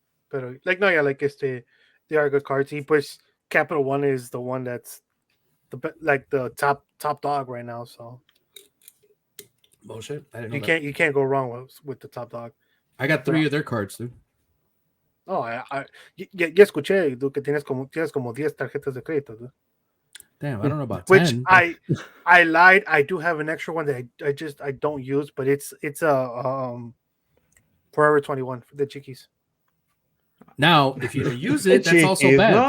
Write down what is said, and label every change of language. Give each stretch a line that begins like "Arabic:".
English: Pero they are good cards.
Spanish: Y pues
English: Capital One is the one that's the top dog right now. So Bullshit. I didn't know that. you can't go wrong with the top dog. I got 3 of their cards, dude.
Spanish: No, ya escuché, dude, que tienes como 10 tarjetas de crédito, dude.
English: Damn, I don't know about Which 10. I lied. I do have an extra one that I don't use, but it's a Forever 21 for the chiquis. Now, if you don't use it, that's also bad.